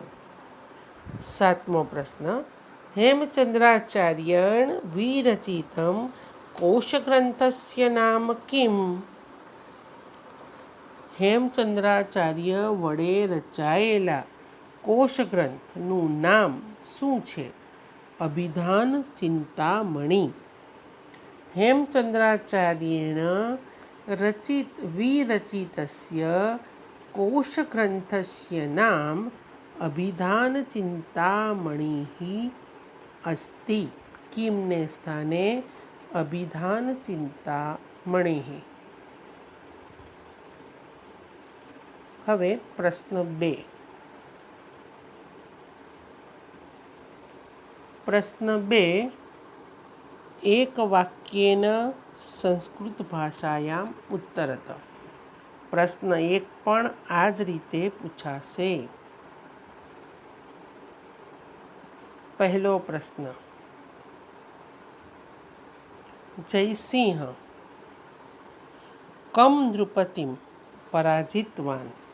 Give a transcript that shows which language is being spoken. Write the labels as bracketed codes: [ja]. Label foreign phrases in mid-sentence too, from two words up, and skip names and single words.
[gu] 7મો પ્રશ્ન: [sa] હેમચંદ્રાચાર્યેણ વિરચિતમ કોશગ્રંથસ્ય નામ કિમ? [gu] હેમચંદ્રાચાર્ય વડે રચાયેલા કોશગ્રંથનું નામ શું છે? [sa] अभिधानचिन्तामणि। हेमचन्द्राचार्येण विरचितस्य कोशग्रन्थस्य नाम अभिधानचिन्तामणिः अस्ति। किम्ने स्थाने अभिधानचिन्तामणिः। [gu] હવે પ્રશ્ન 2. પ્રશ્ન 2. [sa] एकवाक्येन संस्कृतभाषायाम् उत्तरत. [gu] પ્રશ્ન 1 પણ આ જ રીતે પૂછાશે. પહેલો પ્રશ્ન. [sa] જયસિંહ કમ નૃપતિમ પરાજિતવાન.